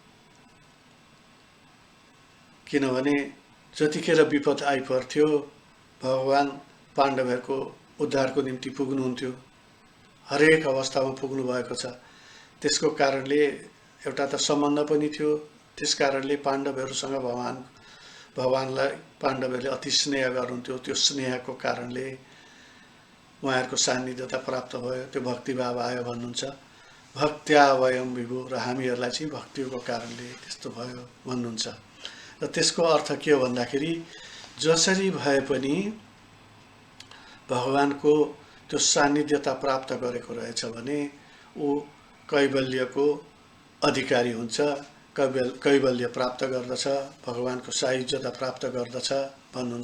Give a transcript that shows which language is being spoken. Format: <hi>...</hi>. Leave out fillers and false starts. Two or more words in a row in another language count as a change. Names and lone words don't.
<ne>किनभने जतिखेर विपद आइपर्थ्यो भगवान पाण्डवहरूको उद्धारको निम्ति पुग्नुहुन्थ्यो, हरेक अवस्थामा पुग्नु भएको छ। त्यसको कारणले एउटा त सम्बन्ध पनि थियो, त्यस कारणले पाण्डवहरूसँग भगवानलाई पाण्डवहरूले अति स्नेह गर्नुहुन्थ्यो। त्यो स्नेहको कारणले उहाँहरूको सान्निध्यता प्राप्त भयो, त्यो भक्तिभाव आयो भन्नुहुन्छ।</ne> <sa>भक्त्या वयम विभु,</sa> <ne>र हामीहरूलाई चाहिँ भक्तिको कारणले त्यस्तो भयो भन्नुहुन्छ। र त्यसको अर्थ के हो भन्दाखेरि जसरी भए पनि भगवानको त्यो सान्निध्यता प्राप्त गरेको रहेछ भने ऊ कैवल्यको अधिकारी हुन्छ, कैवल्य प्राप्त गर्दछ, भगवानको सायुज्यता प्राप्त गर्दछ भन्नुहुन्छ।</ne>